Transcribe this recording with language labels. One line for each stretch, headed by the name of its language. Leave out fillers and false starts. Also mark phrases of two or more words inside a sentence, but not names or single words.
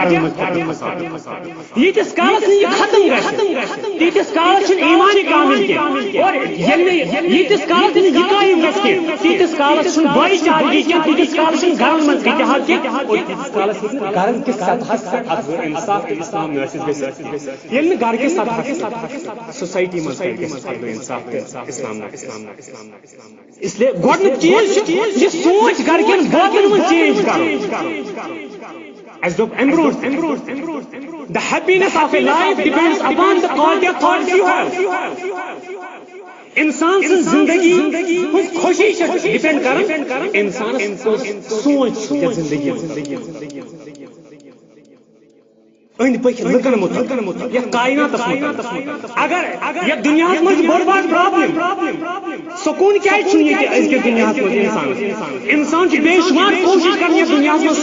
Kashmiri: ییٖتِس کالس نہٕ یہِ ختم گژھِ تیٖتِس کالس چھُنہٕ ایٖمانہِ کامل کینٛہہ اور ییٖتِس کالس نہٕ یہِ قٲیِم گژھِ کینٛہہ تیٖتِس کالس چھُنہٕ بٲے چارگی کینٛہہ تیٖتِس کالس چھُنہٕ گرن منٛز اتحاد کینٛہہ اور تیٖتِس کالس ہیٚکہِ نہٕ گرن کِس سطحس پٮ۪ٹھ عدل انصاف تہٕ اسلام نٲفِظ گٔژھِتھ ییٚلہِ نہٕ گرٕ کِس سطحس پٮ۪ٹھ سوسایٹی منٛز گژھِ عدل انصاف تہٕ اسلام اس لیے گۄڈنیُک چیٖز چھُ یہِ سونٛچ گرکٮ۪ن بٲژن منٛز چینج کرُن اَسہِ دوٚپ اَمہِ برونٛٹھ
English: the happiness of a life depends upon the quality of thoughts you have
Kashmiri: انسان سٕنٛز زندگی ہٕنٛز خوشی چھِ ڈِپینڈ کران انسانس سونٛچ یتھ زندگی أنٛدۍ پٔکۍ لُکن مُتعلق یتھ کایناتس مُتعلق اگر یتھ دُنیاہس منٛز چھِ بٔڑ بار پرابلم سکوٗن کیازِ چھُنہٕ ییٚتہِ أزکِس دُنیاہس منٛز انسان چھُ بے شُمار کوٗشش کران یتھ دُنیاہس منٛز